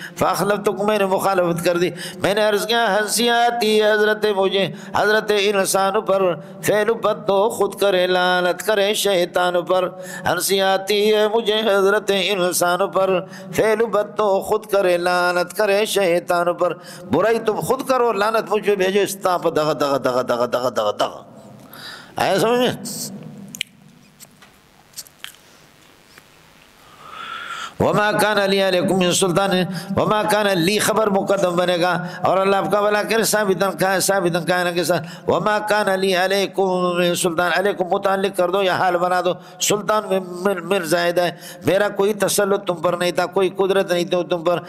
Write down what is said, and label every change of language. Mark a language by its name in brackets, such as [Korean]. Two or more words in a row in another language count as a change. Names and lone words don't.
[Urdu] فاخلفتکم, میں نے مخالفت کر دی. میں نے عرض کیا ہنسی آتی ہے حضرت مجھے حضرت انسان پر, فعل بد تو خود کرے لعنت کرے شیطان پر. ہنسی آتی ہے مجھے حضرت انسان پر, فعل بد تو خود کرے لعنت کرے شیطان پر. برائی تم خود کرو, لعنت مجھ پہ بھیجو, استاپ دغ دغ دغ دغ دغ دغ دغ. آیا سمجھ میں؟ [Arabic] وما کان علی علیکم من سلطان, وما کان لی [Urdu] خبر مقدم بنے گا اور اللہ آپ کا بلا کرے [Arabic] ثابتاً کائنہ [Urdu] کے ساتھ. [Arabic] وما کان علی علیکم من سلطان, [Urdu] علیکم متعلق کر دو یا حال بنا دو, سلطان من زائد ہے, میرا کوئی تسلط تم پر نہیں تھا, کوئی قدرت نہیں تھی تم پر.